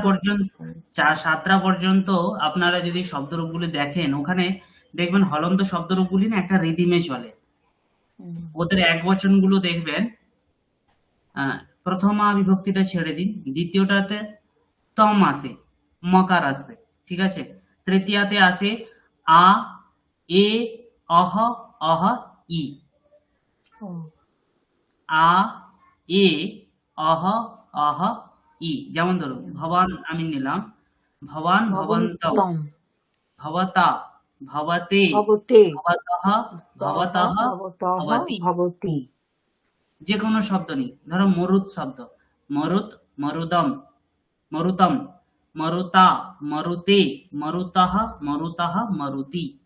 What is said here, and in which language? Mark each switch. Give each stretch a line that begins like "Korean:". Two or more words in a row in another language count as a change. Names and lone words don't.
Bangla: পর্যন্ত, সাতটা পর্যন্ত আপনারা যদি শব্দরূপগুলি দেখেন, ওখানে দেখবেন হলন্ত শব্দরূপগুলি না একটা রিদিমে চলে। ওদের এক বচনগুলো দেখবেন, প্রথমা বিভক্তিটা ছেড়ে দিন, দ্বিতীয়টাতে তম আসে, মকার আসবে, ঠিক আছে। তৃতীয়াতে আসে
Sanskrit: আ, এ, অহ, অহ, ই। আ, এ, অহ, অহ, ই।
Bangla: যেমন ধরুন ভবান আমি নিলাম,
Sanskrit: ভবান, ভবন্তম, ভবন্তম, ভবতা, ভবতে, ভবতে, ভবতঃ, ভবতঃ, ভবতঃ, ভবতি। ভবতি।
Bangla: যে কোনো শব্দ নেই, ধরো মরুত শব্দ,
Sanskrit: মরুত, মরুদম, মরুতম, মরুতা, মরুতে, মরুতঃ, মরুতঃ, মরুতি।